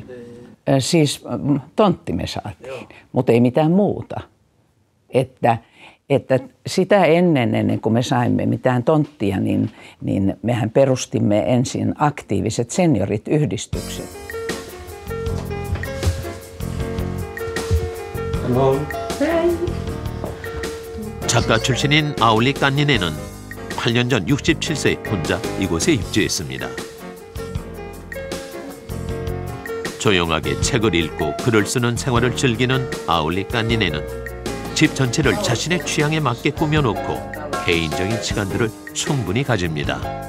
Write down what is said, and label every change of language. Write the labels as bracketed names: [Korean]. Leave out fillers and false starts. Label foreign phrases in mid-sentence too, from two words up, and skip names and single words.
[Finnish] Siis tontti me saatiin, mutta ei mitään muuta. Että sitä ennen kuin me saimme mitään tonttia, niin mehän perustimme ensin aktiiviset seniorit-yhdistykset. Hello. [Korean] 작가 출신인 아울리 깐니네는 8년 전 67세 혼자 이곳에 입주했습니다. 조용하게 책을 읽고 글을 쓰는 생활을 즐기는 아울리 깐니네는 집 전체를 자신의 취향에 맞게 꾸며놓고 개인적인 시간들을 충분히 가집니다.